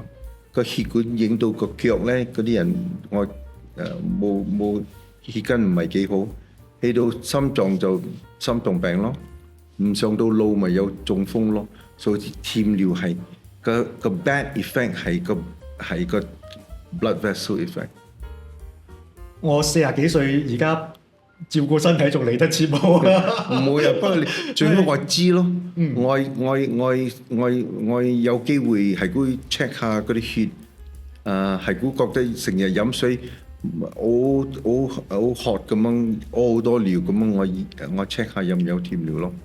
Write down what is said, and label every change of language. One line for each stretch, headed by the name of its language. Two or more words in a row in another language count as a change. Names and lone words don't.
Cantonese: 個血管影到個腳咧，嗰啲人冇血筋唔係幾好，起到心臟就心臟病咯。唔上到路咪有中風咯。所以甜尿係個
English: bad effect
Cantonese: 係個
English: blood vessel effect。
Cantonese: 我40幾歲而家照顧身體仲嚟得切冇啊？唔會啊，不過你最好我知咯。我有機會係會 check 下嗰啲血，係會覺得成日飲水好渴咁樣，屙好多尿咁樣，我 check 下有唔有甜尿咯。